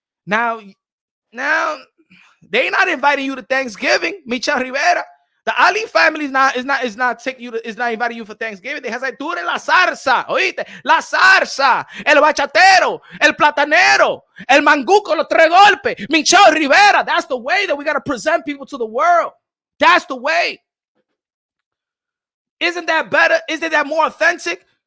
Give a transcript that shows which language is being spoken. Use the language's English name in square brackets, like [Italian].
[English] Now they not inviting you to Thanksgiving, Michelle Rivera. The Ali family is not inviting you for Thanksgiving. They have like, [Spanish] tú eres la zarza, oíste, la zarza, el bachatero, el platanero, el mangú con los tres golpes, [English] Michelle Rivera. That's the way that we gotta present people to the world. That's the way. Isn't that better? Isn't that more authentic?